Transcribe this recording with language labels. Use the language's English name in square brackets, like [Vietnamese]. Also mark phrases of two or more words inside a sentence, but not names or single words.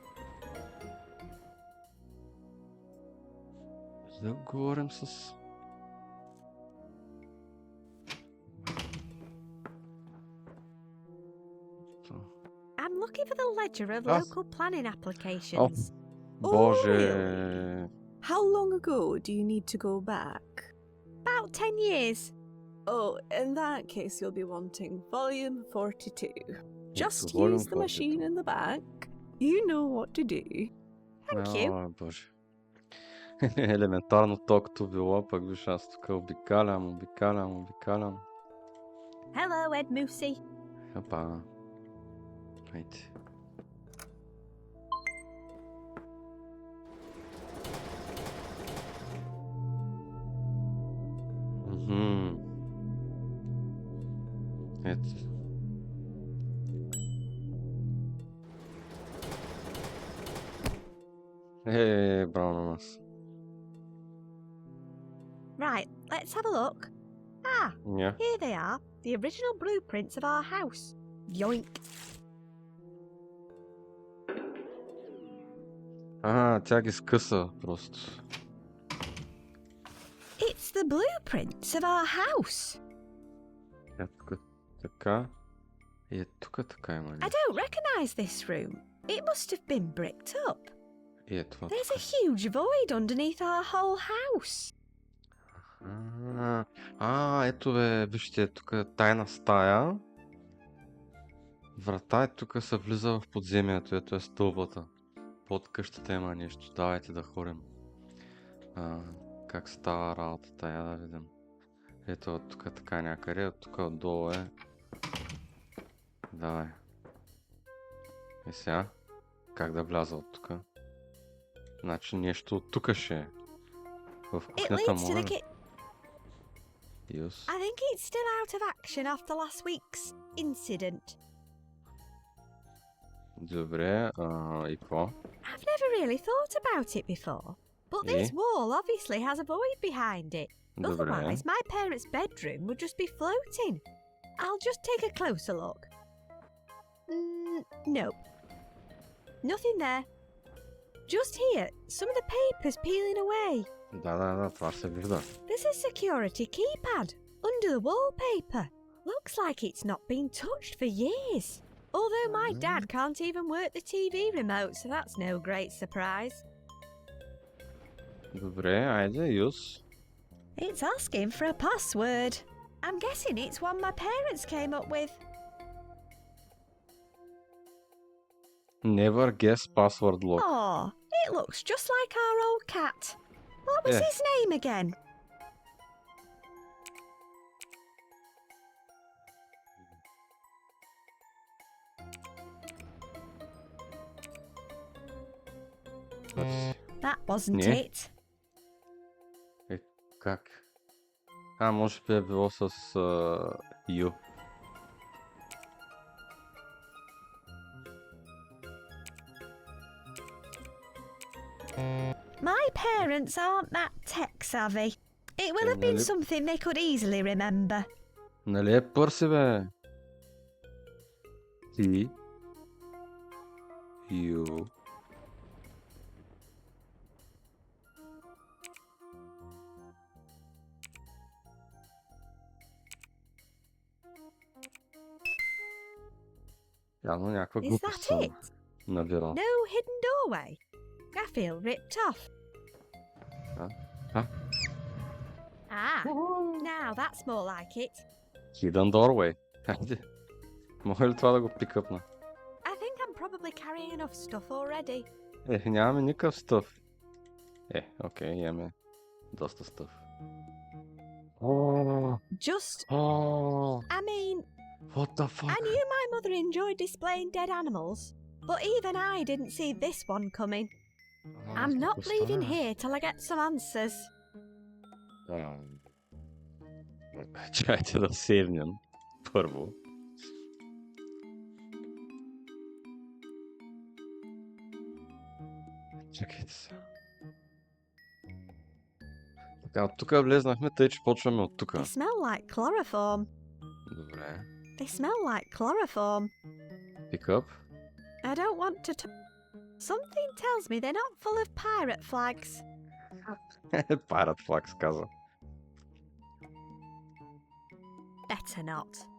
[Bulgarian] Да говорим с... [English] I'm looking for the ledger of local planning applications. [Bulgarian] Боже... [English] How long ago do you need to go back? About 10 years. Oh, in that case, you'll be wanting volume 42. Just volume use the 42. machine in the back. You know what to do. Thank you. [Bulgarian] О, боже. Елементарно токто било, пък виж аз тук обикалям. [English] Hello, Ed Moosey. [Bulgarian] Хапа. Хайде. Ето. Браво на нас. [English] Right, let's have a look. Ah, Yeah. here they are. The original blueprints of our house. Yoink. [Bulgarian] Тя ги скъса просто. [English] It's the blueprints of our house. [Bulgarian] Тук така. И тук така има. [English] I don't recognize this room. It must have been bricked up. [Bulgarian] И това. [English] There's a huge void underneath our whole house. [Bulgarian] Ето бе, вижте, тук е тайна стая. Врата е тук, се влиза в подземието, ето е стълбата. Под къщата има нещо, давайте да ходим. Как става работата, я да видим. Ето тук така някъде, тук отдолу е. Давай. И сега, как да вляза от тук? Значи нещо от тук ще е. В [English] It [Bulgarian] кухнята [English] leads to [Bulgarian] може [English] the [Bulgarian] ли? [English] kitchen. [Bulgarian] Юс. [English] I think it's still out of action after last week's incident. [Bulgarian] Добре, и какво? [English] I've never really thought about it before. But this Eh? wall obviously has a void behind it. [Bulgarian] Добре. [English] Otherwise, my parents' bedroom would just be floating. I'll just take a closer look. Nope. Nothing there. Just here, some of the paper's peeling away. [Bulgarian] Да, това се вижда. [English] There's a security keypad under the wallpaper. Looks like it's not been touched for years. Although my dad can't even work the TV remote, so that's no great surprise. [Bulgarian] Добре, айде, юс. [English] It's asking for a password. I'm guessing it's one my parents came up with. Never guess password lock. Oh, it looks just like our old cat. What was Yeah. his name again? That wasn't Yeah. it. [Bulgarian] Как? Може би е било с Ю. [English] My parents aren't that tech savvy. It will have been Really? something they could easily remember. [Bulgarian] Нали е Пърси, бе? Ти. Ю. Явно някаква [English] Is [Bulgarian] глупост [English] that [Bulgarian] съм [English] it? [Bulgarian] набирал. [English] No hidden doorway. I feel ripped off. Huh? Ah, now that's more like it. Hidden doorway. [Bulgarian] Хайде. Може ли това да го пикъпна? [English] I think I'm probably carrying enough stuff already. [Bulgarian] Нямаме никакъв стъв. Окей, имаме доста стъв. [English] Just, Oh, I mean, what the fuck? I knew my mother enjoyed displaying dead animals, but even I didn't see this one coming. I'm not leaving here till I get some answers. [Bulgarian] Чакайте да сейвнем първо. Чакайте се. Така, от тук влезнахме, тъй че почваме от тук. [English] They smell like chloroform. [Bulgarian] Добре. [English] They smell like chloroform. [Bulgarian] Пикъп. [English] I don't want to. Something tells me they're not full of pirate flags. Pirate flags [Bulgarian] каза. [English] Better not.